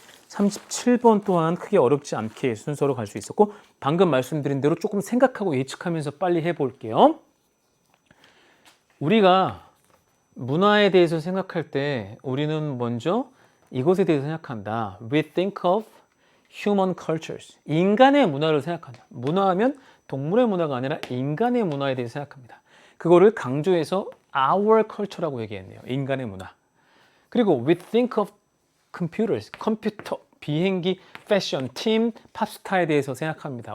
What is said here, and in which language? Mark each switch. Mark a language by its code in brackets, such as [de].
[ko] 37번 또한 크게 어렵지 않게 순서로 갈 수 있었고, 방금 말씀드린 대로 조금 생각하고 예측하면서 빨리 해볼게요. 우리가 문화에 대해서 생각할 때 우리는 먼저 이것에 대해서 생각한다. [en] We think of human cultures. [ko] 인간의 문화를 생각한다. 문화하면 동물의 문화가 아니라 인간의 문화에 대해서 생각합니다. 그거를 강조해서 our culture라고 얘기했네요. 인간의 문화. 그리고 [en] we think of computers, [ko] 컴퓨터, 비행기, 패션, 팀, 팝스타에 대해서 생각합니다.